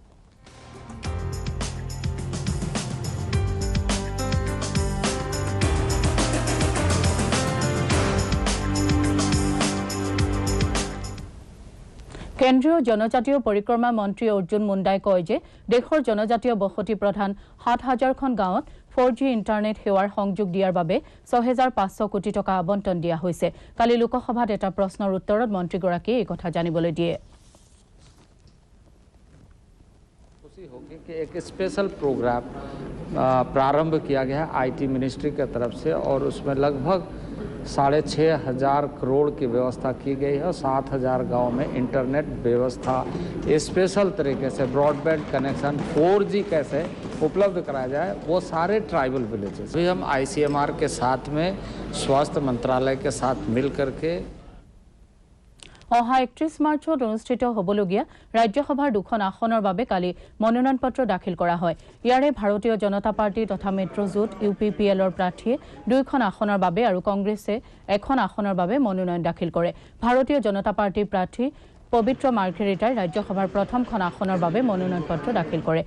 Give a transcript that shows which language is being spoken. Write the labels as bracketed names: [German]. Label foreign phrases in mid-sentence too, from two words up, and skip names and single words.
[Assamese] কেন্দ্ৰীয় জনজাতীয় পৰিক্ৰমা মন্ত্ৰী অৰ্জুন মুণ্ডাই কয় যে দেশৰ জনজাতীয় বসতি প্ৰধান ৭,০০০খন গাঁৱত 4G ইণ্টাৰনেট সেৱাৰ সংযোগ দিয়াৰ বাবে ৬,৫০০ কোটি টকা আবণ্টন দিয়া হৈছে। কালি লোকসভাত এটা প্ৰশ্নৰ উত্তৰত মন্ত্ৰীগৰাকীয়ে এই কথা জানিবলৈ দিয়ে। [Hindi] एक [English] special program [Hindi] प्रारंभ किया गया है [English] IT ministry [Hindi] की तरफ से और उसमें लगभग 6,500 करोड़ की व्यवस्था की गई है और 7,000 गांव में इंटरनेट व्यवस्था स्पेशल तरीके से [English] broadband connection [Hindi] 4G कैसे उपलब्ध कराया जाए वो सारे [English] tribal villages [Hindi] भी हम ICMR के साथ में स्वास्थ्य मंत्रालय के साथ मिल करके [Assamese] অহা 31 মাৰ্চত অনুষ্ঠিত হ'বলগীয়া ৰাজ্যসভাৰ 2খন আসনৰ বাবে কালি মনোনয়ন পত্ৰ দাখিল কৰা হয়। ইয়াৰে ভাৰতীয় জনতা পাৰ্টি তথা মিত্ৰজোঁট UPPLৰ প্ৰাৰ্থীয়ে 2খন আসনৰ বাবে আৰু কংগ্ৰেছে 1খন আসনৰ বাবে মনোনয়ন দাখিল কৰে। ভাৰতীয় জনতা পাৰ্টিৰ প্ৰাৰ্থী পবিত্ৰ মাৰ্ঘেৰিটাই ৰাজ্যসভাৰ প্ৰথমখন আসনৰ বাবে মনোনয়ন পত্ৰ দাখিল কৰে।